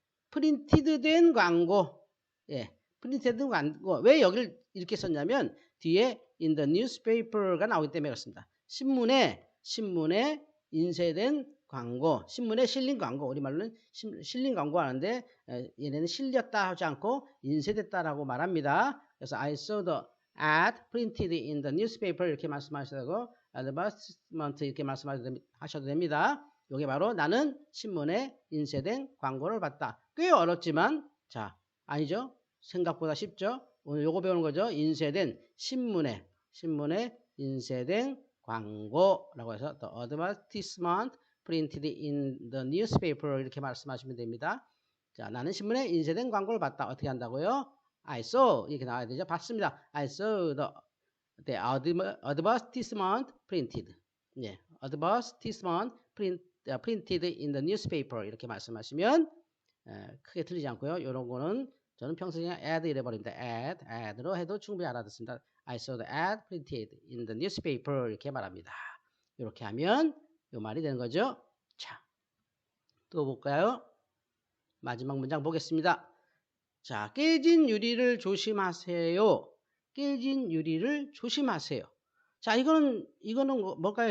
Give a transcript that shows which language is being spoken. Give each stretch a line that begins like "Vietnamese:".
Korean: 프린티드 된 광고. 예, 프린티드 된 광고. 왜 여기를 이렇게 썼냐면 뒤에
English: in the newspaper
Korean: 가 나오기 때문에 그렇습니다. 신문에 인쇄된 광고, 신문에 실린 광고, 우리말로는 실린 광고 하는데 얘네는 실렸다 하지 않고 인쇄됐다라고 말합니다. 그래서
English: I saw the ad printed in the newspaper
Korean: 이렇게 말씀하셔도 되고
English: advertisement
Korean: 이렇게 말씀하셔도 됩니다. 이게 바로 나는 신문에 인쇄된 광고를 봤다. 꽤 어렵지만 자 아니죠? 생각보다 쉽죠? 오늘 요거 배우는 거죠. 인쇄된 신문에 인쇄된 광고라고 해서
English: the advertisement printed in the newspaper
Korean: 이렇게 말씀하시면 됩니다. 자, 나는 신문에 인쇄된 광고를 봤다. 어떻게 한다고요?
English: I saw
Korean: 이렇게 나와야 되죠. 봤습니다.
English: I saw the advertisement printed.
Korean: 예,
English: advertisement printed in the newspaper
Korean: 이렇게 말씀하시면 크게 틀리지 않고요. 이런 거는 저는 평소에 그냥 ad 이래버립니다. ad로 해도 충분히 알아듣습니다.
English: I saw the ad printed in the newspaper
Korean: 이렇게 말합니다. 이렇게 하면 이 말이 되는 거죠. 자, 또 볼까요? 마지막 문장 보겠습니다. 자, 깨진 유리를 조심하세요. 깨진 유리를 조심하세요. 자, 이거는 뭘까요?